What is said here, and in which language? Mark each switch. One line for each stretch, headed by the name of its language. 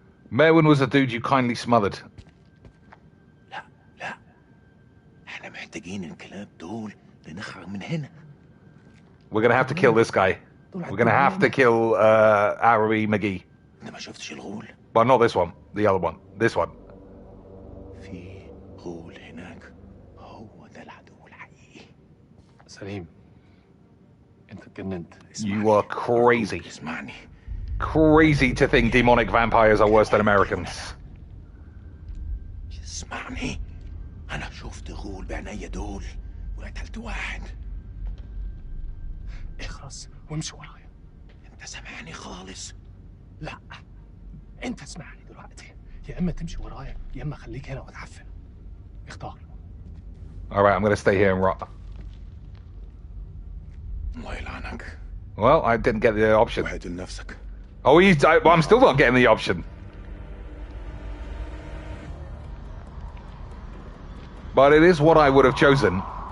English: Merwin was a dude you kindly smothered.
Arabic: احنا محتاجين الكلاب دول لنخرج من هنا.
English: We're gonna have to kill this guy. We're gonna have to kill Arabi McGee.
Arabic: انت ما شفتش الغول؟
English: But not this one. The other one. This one.
Arabic: في غول هناك هو ده العدو الحقيقي. سليم انت اتجننت.
English: You are crazy.
Arabic: اسمعني.
English: Crazy to think demonic vampires are worse than Americans.
Arabic: اسمعني. أنا شفت غول بعينيا دول وقتلت واحد. اخرس وامشي ورايا. أنت سامعني خالص؟ لا. أنت اسمعني دلوقتي. يا إما تمشي ورايا يا إما خليك هنا وتعفن. اختار.
English: Alright, I'm gonna stay here and rot.
Arabic: الله يلعنك.
English: Well, I didn't get the option.
Arabic: وحد لنفسك.
English: Oh, I'm still not getting the option. But it is what I would have chosen.